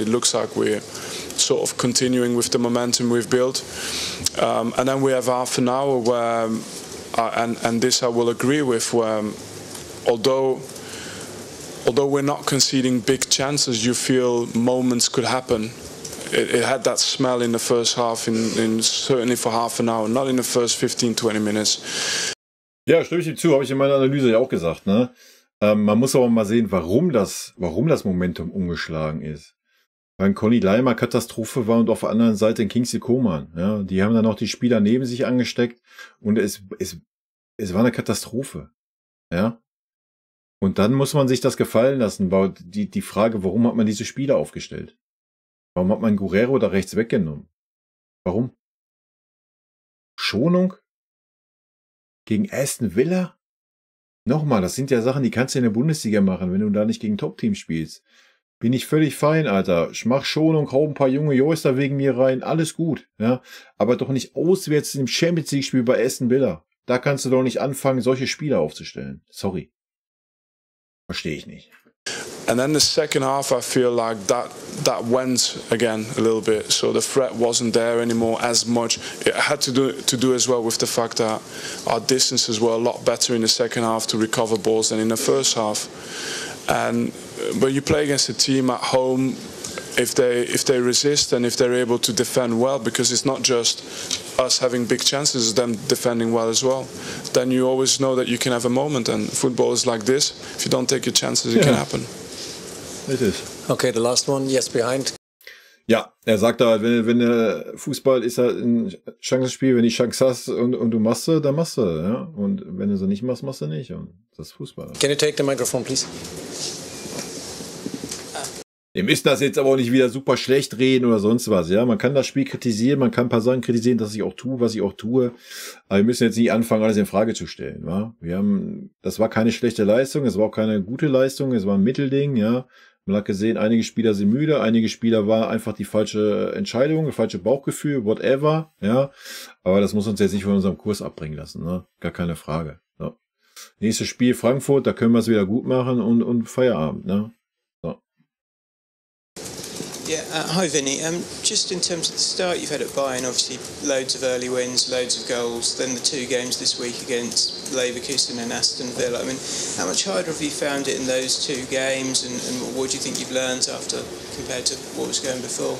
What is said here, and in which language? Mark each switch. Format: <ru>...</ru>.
<en>It looks like we're sort of continuing with the momentum we've built, and then we have half an hour where, and this I will agree with, where although we're not conceding big chances, you feel moments could happen. It had that smell in the first half, in certainly for half an hour, not in the first 15-20 minutes.</en> <de>Ja, stimme ich ihm zu, habe ich in meiner Analyse ja auch gesagt, ne? Man muss aber mal sehen, warum das Momentum umgeschlagen ist. Weil Conny Laimer Katastrophe war und auf der anderen Seite ein Kingsley Coman. Ja, die haben dann auch die Spieler neben sich angesteckt und es war eine Katastrophe. Ja. Und dann muss man sich das gefallen lassen. Die Frage, warum hat man diese Spieler aufgestellt? Warum hat man Guerrero da rechts weggenommen? Warum? Schonung? Gegen Aston Villa? Nochmal, das sind ja Sachen, die kannst du in der Bundesliga machen, wenn du da nicht gegen Top-Team spielst. Bin ich völlig fein, Alter. Ich mach Schonung, hau ein paar junge Joister wegen mir rein, alles gut. Ja, aber doch nicht auswärts im Champions-League-Spiel bei Aston Villa. Da kannst du doch nicht anfangen, solche Spieler aufzustellen. Sorry. Verstehe ich nicht.</de> <en>And then the second half, I feel like that went again a little bit. So the threat wasn't there anymore as much. It had to do as well with the fact that our distances were a lot better in the second half to recover balls than in the first half. But you play against a team at home, if they resist and if they're able to defend well, because it's not just us having big chances, it's them defending well as well, then you always know that you can have a moment, and football is like this. If you don't take your chances, it can happen. It is. Okay, the last one, yes, behind.</en> <de>Ja, er sagt da, wenn der Fußball ist halt ein Chancenspiel, wenn du die Chance hast und du machst sie, dann machst du, ja. Und wenn du sie nicht machst, machst du nicht. Und das ist Fußball.</de> <en>Can you take the microphone, please?</en> <de>Wir müssen das jetzt aber auch nicht wieder super schlecht reden oder sonst was, ja. Man kann das Spiel kritisieren, man kann ein paar Sachen kritisieren, dass ich auch tue, was ich auch tue. Aber wir müssen jetzt nicht anfangen, alles in Frage zu stellen, wa? Das war keine schlechte Leistung, es war auch keine gute Leistung, es war ein Mittelding, ja. Man hat gesehen, einige Spieler sind müde, einige Spieler war einfach die falsche Entscheidung, das falsche Bauchgefühl, whatever, ja. Aber das muss uns jetzt nicht von unserem Kurs abbringen lassen, ne? Gar keine Frage. Ja. Nächstes Spiel Frankfurt, da können wir es wieder gut machen und Feierabend, ne?</de> <en>Yeah, hi Vinny. Just in terms of the start you've had at Bayern, obviously loads of early wins, loads of goals, then the two games this week against Leverkusen and Aston Villa. I mean, how much harder have you found it in those two games, and what do you think you've learned after compared to what was going before?</en>